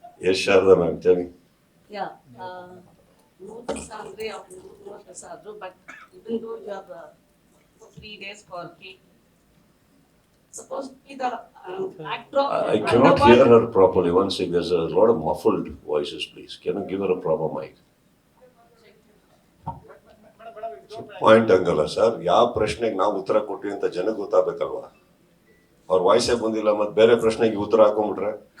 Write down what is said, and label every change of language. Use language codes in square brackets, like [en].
[kn] S Sharada ma'am ಹೇಳಿ. ಯಾ 3 ದಿವಸ ಅಂದ್ರೆ 3 ದಿವಸ ಆದ್ರು, [en] But even though you have 3 days for cake. Suppose the backdrop. I cannot hear her properly. One second, there's a lot of muffled voices, please. Can you give her a proper mic? [kn] Point ಹಂಗಲ್ಲ sir, ಯಾವ ಪ್ರಶ್ನೆಗೆ ನಾವು ಉತ್ತರ ಕೊಟ್ವಿ ಅಂತ ಜನಕ್ಕೆ ಗೊತ್ತಾಗಬೇಕಲ್ವಾ. ಅವ್ರ ವಾಯ್ಸೇ ಬಂದಿಲ್ಲ, ಮತ್ತೆ ಬೇರೆ ಪ್ರಶ್ನೆಗೆ ಉತ್ತರ ಹಾಕೊಂಡ್ಬಿಟ್ರೆ.